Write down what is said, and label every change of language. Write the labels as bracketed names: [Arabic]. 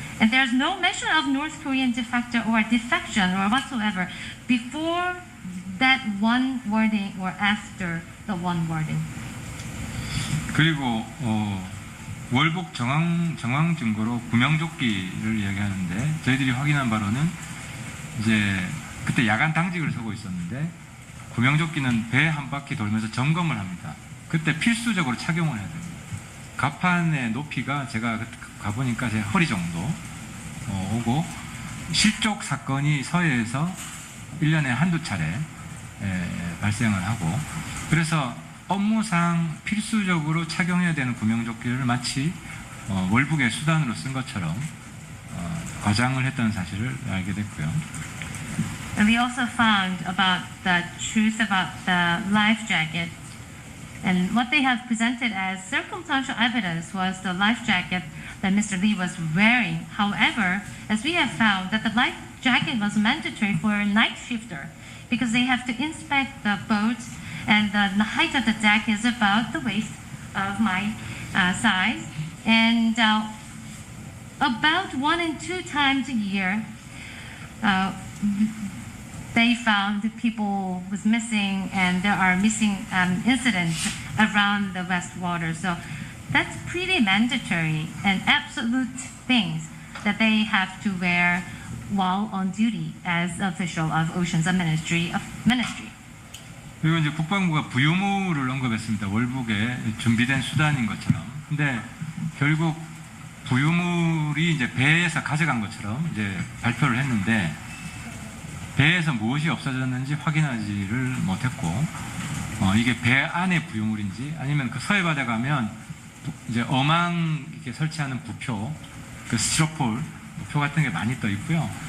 [English] And there's no mention of North Korean defector or defection or whatsoever before that one wording or after the one wording. [Korean] 그리고 월북 정황 증거로 구명조끼를 이야기하는데 저희들이 확인한 바로는 이제 그때 야간 당직을 서고 있었는데 구명조끼는 배 한 바퀴 돌면서 점검을 합니다. 그때 필수적으로 착용을 해야 됩니다. 갑판의 높이가 제가 가보니까 제 허리 정도 오고 실족 사건이 서해에서 1년에 한두 차례 발생을 하고 그래서 업무상 필수적으로 착용해야 되는 구명조끼를 마치 월북의 수단으로 쓴 것처럼 과장을 했다는 사실을 알게 됐고요. [English] And we also found about the truth about the life jacket. And what they have presented as circumstantial evidence was the life jacket that Mr. Lee was wearing. However, as we have found that the life jacket was mandatory for a night shifter because they have to inspect the boat and the height of the deck is about the waist of my size. And about 1 and 2 times a year, they found people was missing and there are missing incidents around the West Water. So that's pretty mandatory and absolute things that they have to wear while on duty as official of Oceans Ministry. [Korean] 그리고 이제 국방부가 부유물을 언급했습니다. 월북에 준비된 수단인 것처럼. 근데 결국 부유물이 이제 배에서 가져간 것처럼 이제 발표를 했는데 배에서 무엇이 없어졌는지 확인하지를 못했고 이게 배 안의 부유물인지 아니면 그 서해 바다 가면 이제 어망 이렇게 설치하는 부표, 그 스티로폴 표 같은 게 많이 떠 있고요.